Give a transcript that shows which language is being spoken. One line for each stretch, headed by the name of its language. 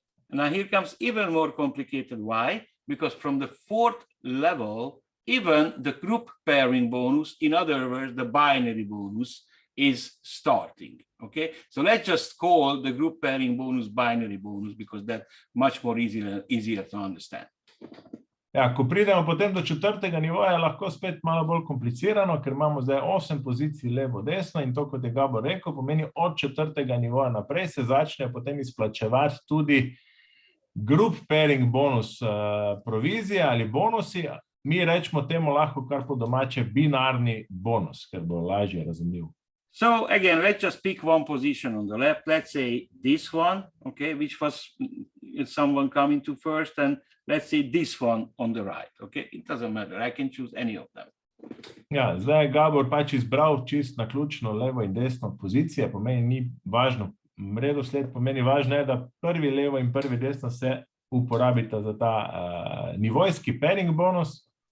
English: Now here comes even more complicated. Why? Because from the fourth level, even the group pairing bonus, in other words, the binary bonus, is starting. Okay, so let's just call the group pairing bonus binary bonus because that's much more easier to understand.
Slovenian: Ja, ko pridemo potem do četrtega nivoja, je lahko spet malo bolj komplicirano, ker imamo zdaj 8 pozicij levo, desno in to, kot je Gabor rekel, pomeni od četrtega nivoja naprej se začne potem izplačevati tudi group pairing bonus provizije ali bonusi. Mi rečemo temu lahko kar po domače binarni bonus, ker bo lažje razumljiv.
English: So again, let's just pick one position on the left. Let's say this one, okay, which was someone coming to first, and let's say this one on the right, okay? It doesn't matter, I can choose any of them.
Slovenian: Ja, zdaj je Gabor pač izbral čist naključno levo in desno pozicije, pomeni ni važno, redosled pomeni važno je, da prvi levo in prvi desno se uporabita za ta nivojski pairing bonus.